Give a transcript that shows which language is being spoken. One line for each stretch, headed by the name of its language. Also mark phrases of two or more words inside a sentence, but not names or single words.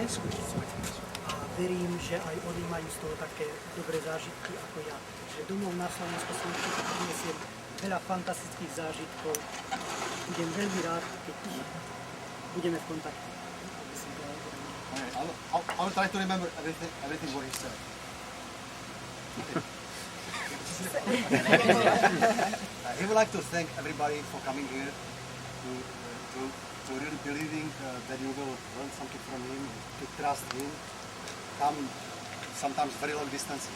Slovak: A verím, že aj oni majú z toho také dobré zážitky ako ja. Že domov na Slovensku si určite prinesiem veľa fantastických zážitkov. Budem veľmi rád, keď budeme v kontakte.
English: I'll try to remember everything what he said. He would like to thank everybody for coming here to to really believing that you will learn something from him, to trust him, come sometimes very long distance.